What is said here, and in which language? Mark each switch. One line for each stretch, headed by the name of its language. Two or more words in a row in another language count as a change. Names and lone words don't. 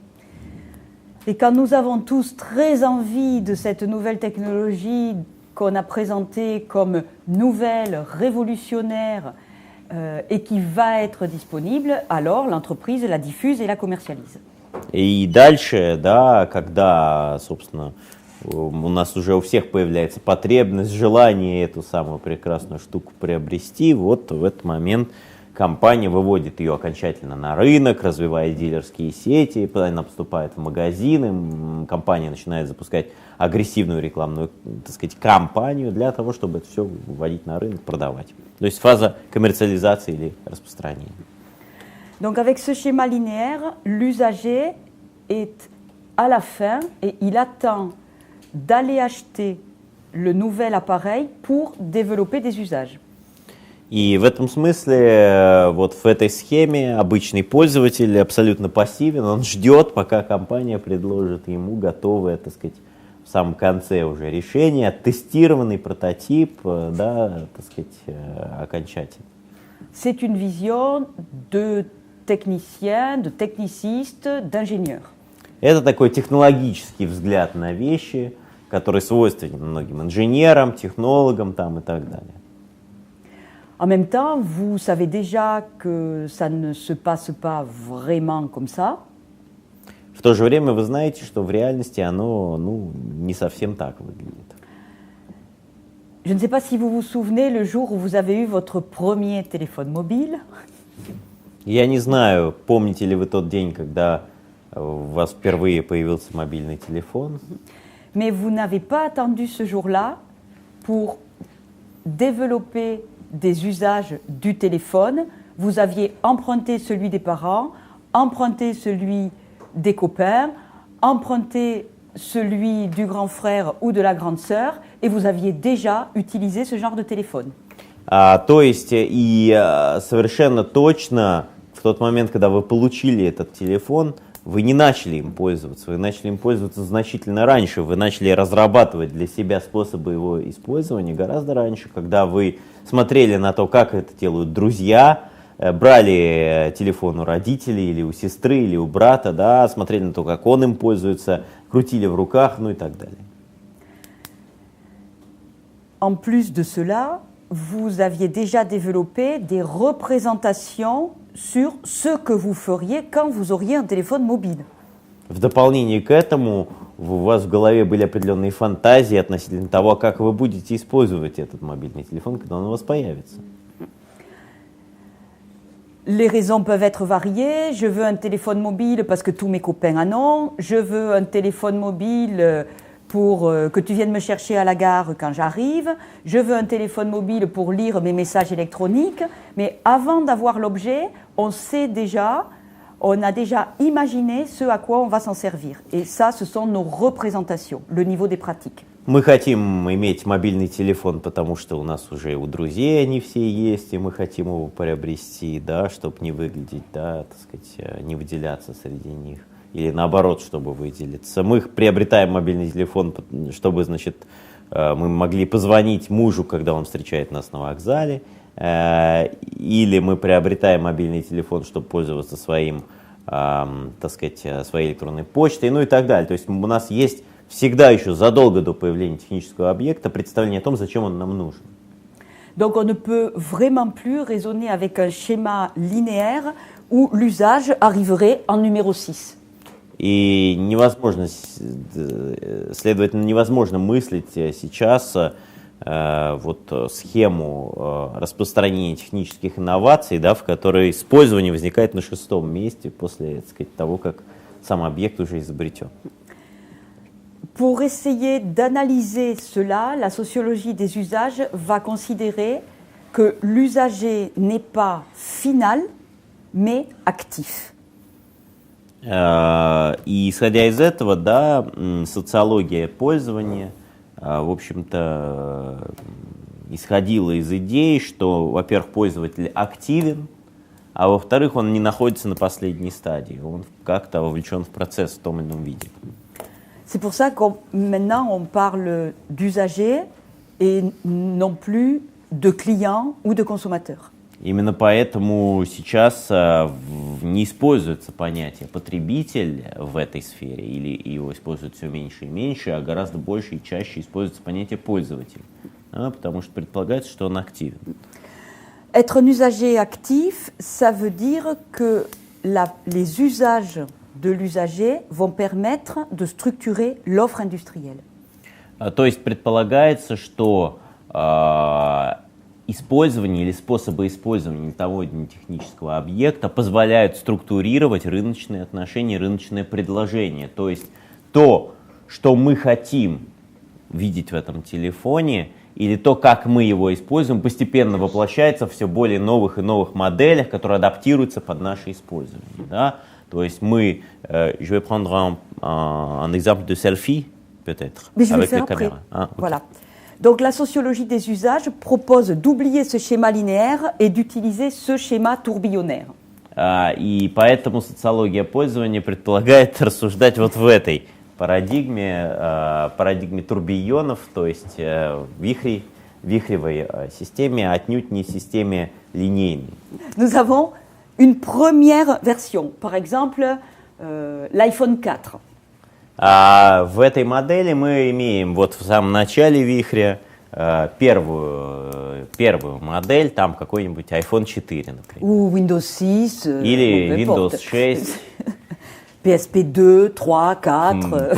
French: Et quand nous avons tous très envie de cette nouvelle technologie qu'on a présentée comme nouvelle, révolutionnaire et qui va être disponible, alors l'entreprise la diffuse et la commercialise.
Russian: И дальше, да, когда, собственно, у нас уже у всех появляется потребность, желание эту самую прекрасную штуку приобрести, вот в этот момент компания выводит ее окончательно на рынок, развивает дилерские сети, она поступает в магазины, компания начинает запускать агрессивную рекламную, так сказать, кампанию для того, чтобы это все выводить на рынок, продавать. То есть фаза коммерциализации или распространения.
French: Donc avec ce schéma linéaire, l'usager est à la fin et il attend d'aller acheter le nouvel appareil pour développer des usages.
Russian: И в этом смысле, вот в этой схеме обычный пользователь абсолютно пассивен, он ждет, пока компания предложит ему готовое, так сказать, в самом конце уже решение, тестированный прототип, да, так сказать, окончательный.
French: C'est une vision de technicien, de techniciste, d'ingénieur.
Russian: Это такой технологический взгляд на вещи, который свойственен многим инженерам, технологам там, и так далее.
French: En même temps, vous savez déjà que ça ne se passe pas vraiment comme ça.
Russian: В то же время вы знаете, что в реальности оно, не совсем так выглядит.
French: Je ne sais pas si vous vous souvenez le jour où vous avez eu votre premier téléphone mobile.
Russian: Я не знаю, помните ли вы тот день, когда у вас впервые появился мобильный телефон.
French: Mais vous n'avez pas attendu ce jour-là pour développer des usages du téléphone. Vous aviez emprunté celui des parents, emprunté celui des copains, emprunté celui du grand frère ou de la grande sœur, et vous aviez déjà utilisé ce genre de téléphone.
Russian: То есть и совершенно точно в тот момент, когда вы получили этот телефон, вы не начали им пользоваться, вы начали им пользоваться значительно раньше, вы начали разрабатывать для себя способы его использования гораздо раньше, когда вы смотрели на то, как это делают друзья, брали телефон у родителей или у сестры, или у брата, да, смотрели на то, как он им пользуется, крутили в руках, и так далее.
French: En plus de cela, vous aviez déjà développé des représentations sur ce que vous feriez quand vous auriez un téléphone mobile.
Russian: В дополнение к этому у вас в голове были определенные фантазии относительно того, как вы будете использовать этот мобильный телефон, когда он у вас появится.
French: Les raisons peuvent être variées. Je veux un téléphone mobile parce que tous mes copains en ont. Je veux un téléphone mobile pour que tu viennes me chercher à la gare quand j'arrive. Je veux un téléphone mobile pour lire mes messages électroniques. Mais avant d'avoir l'objet, on a déjà imaginé ce à quoi on va s'en servir. Et ça, ce sont nos représentations, le niveau des pratiques.
Russian: Мы хотим иметь мобильный телефон, потому что у нас уже у друзей они все есть, и мы хотим его приобрести, да, чтобы не выглядеть, да, так сказать, не выделяться среди них. Или наоборот, чтобы выделиться. Мы приобретаем мобильный телефон, чтобы, значит, мы могли позвонить мужу, когда он встречает нас на вокзале. Или мы приобретаем мобильный телефон, чтобы пользоваться своим, так сказать, своей электронной почтой, и так далее. То есть у нас есть всегда еще задолго до появления технического объекта представление о том, зачем он нам нужен.
French: Donc on ne peut vraiment plus raisonner avec un schéma linéaire où l'usage arriverait en numéro 6.
Russian: И невозможно, следовательно, невозможно мыслить сейчас вот схему распространения технических инноваций, да, в которой использование возникает на 6-м месте после, так сказать, того, как сам объект уже изобретен.
French: Pour essayer d'analyser cela, la sociologie des usages va considérer que l'usager n'est pas final, mais actif.
Russian: И исходя из этого, да, социология пользования, в общем-то, исходила из идеи, что, во-первых, пользователь активен, а во-вторых, он не находится на последней стадии, он как-то вовлечен в процесс в том или ином виде.
French: C'est pour ça que maintenant on parle d'usagers et non plus de clients ou de consommateurs.
Russian: Именно поэтому сейчас не используется понятие потребитель в этой сфере, или его используют все меньше и меньше, а гораздо больше и чаще используется понятие пользователь, потому что предполагается, что он активен.
French: Être un usager actif, ça veut dire que les usages de l'usager vont permettre de structurer l'offre industrielle.
Russian: То есть предполагается, что использование или способы использования того или иного технического объекта позволяют структурировать рыночные отношения, рыночное предложение. То есть то, что мы хотим видеть в этом телефоне, или то, как мы его используем, постепенно воплощается в все более новых и новых моделях, которые адаптируются под наше использование. Да? То есть мы,
French: je vais prendre un exemple de selfie, peut-être, avec la caméra. Ah, okay. Voilà. Donc la sociologie des usages propose d'oublier ce schéma linéaire et d'utiliser ce schéma tourbillonnaire.
Russian: И поэтому социология пользования предполагает рассуждать вот в этой парадигме турбионов, то есть вихревой системе, отнюдь не системе линейной.
French: Nous avons une première version, par exemple l'iPhone 4.
Russian: В этой модели мы имеем вот в самом начале вихря первую модель, там какой-нибудь iPhone 4, например.
French: Ou Windows 6.
Russian: Или Windows 6. PSP 2, 3, 4.